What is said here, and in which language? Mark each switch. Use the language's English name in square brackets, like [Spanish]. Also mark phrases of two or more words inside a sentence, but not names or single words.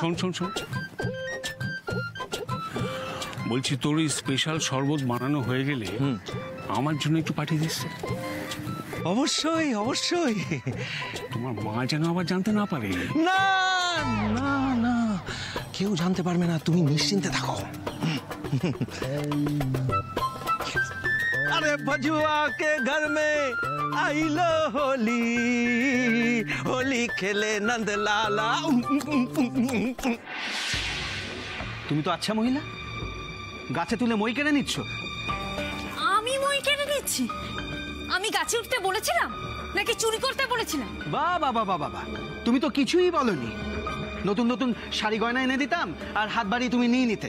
[Bangla] শোন শোন শোন, বলছি তোর এই স্পেশাল শরবত বানানো হয়ে গেলে আমার জন্য একটু পাঠিয়ে দিস। অবশ্যই অবশ্যই। তোমার মা যেন আবার জানতে না পারে। না না না, কেউ জানতে পারবে না, তুমি নিশ্চিন্তে থাকো। [Hindi] अरे बजुआ के घर में आई लो होली, होली खेले नंद लाला। [Bangla] তুমি তো আচ্ছা মহিলা, গাছে তুলে মই কেড়ে নিচ্ছ। আমি মই কেড়ে নিচ্ছি? আমি গাছে উঠতে বলেছিলাম নাকি চুরি করতে বলেছিলাম? বাবা বাবা বাবা, তুমি তো কিছুই বলনি। নতুন নতুন শাড়ি গয়না এনে দিতাম আর হাত বাড়িয়ে তুমি নিয়ে নিতে।